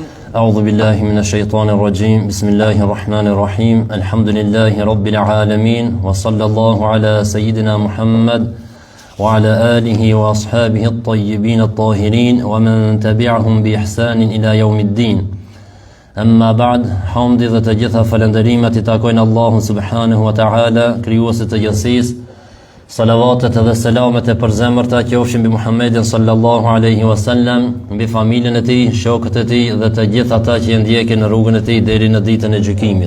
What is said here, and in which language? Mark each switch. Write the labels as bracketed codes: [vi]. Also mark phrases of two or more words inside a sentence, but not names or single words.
[ar] أعوذ بالله من الشيطان الرجيم بسم الله الرحمن الرحيم الحمد لله رب العالمين وصلى الله على سيدنا محمد وعلى آله وأصحابه الطيبين الطاهرين ومن تبعهم بإحسان إلى يوم الدين أما بعد حمد [sq] dhe të gjitha falënderimet I takojnë Allahun [ar] سبحانه وتعالى [sq] krijuesit të gjithësisë salavatet dhe selamet e përzemërta qofshin mbi Muhammedin [ar] صلى الله عليه وسلم [sq] mbi familjen e tij, shokët e tij dhe të gjithë ata që e ndjekin në rrugën e tij deri në ditën e gjykimit.